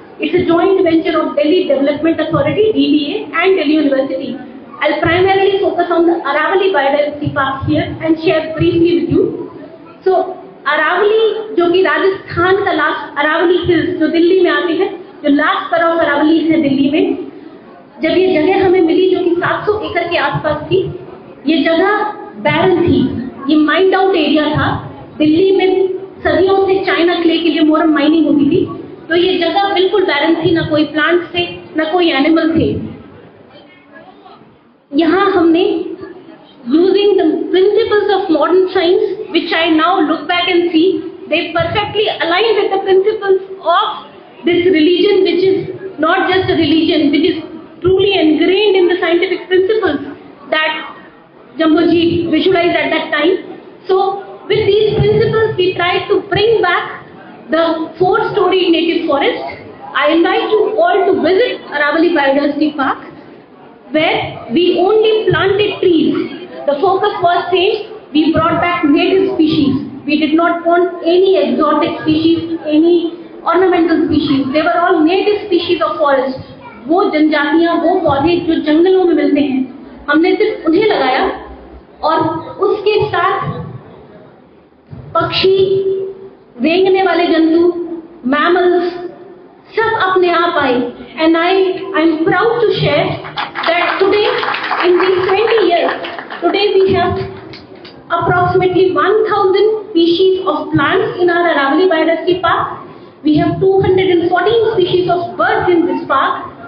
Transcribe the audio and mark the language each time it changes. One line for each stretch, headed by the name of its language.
English: It's a joint venture of Delhi Development Authority (DDA) and Delhi University. I'll primarily focus on the Aravali Biodiversity Park here and share briefly with you.
Hindi: So Aravali, जो कि राजस्थान का last Aravalli hills जो दिल्ली में आते हैं, जो last पर of Aravalli है दिल्ली में, जब ये जगह हमें मिली जो कि 700 एकड़ के आसपास थी, ये जगह बैरन थी, ये माइंड आउट एरिया था. दिल्ली में सदियों से चाइना क्ले के लिए मोरम माइनिंग होती थी, तो ये जगह बिल्कुल बैरन थी, ना कोई प्लांट थे, ना कोई एनिमल थे. यहाँ हमने
English: using the principles of modern science, which I now look back and see, they perfectly align with the principles of this religion, which is not just a religion, which is truly ingrained in the scientific principles that Jamboji visualized at that time. So with these principles, we try to bring back the 4-story native forest. I invite you all to visit Aravali Biodiversity Park, where we only planted trees. The focus was same, we brought back native species. We did not want any exotic species, any ornamental species. They were all native species of forest.
Hindi: वो जनजातियाँ, वो पौधे जो जंगलों में मिलते हैं, हमने सिर्फ उन्हें लगाया, और उसके साथ पक्षी, रेंगने वाले जंतु, mammals, सब अपने आप आए.
English: And I'm proud to share that today, in these 20 years, today we have approximately 1,000 species of plants in our Aravali Biodiversity Park. We have 214 species of birds in this park.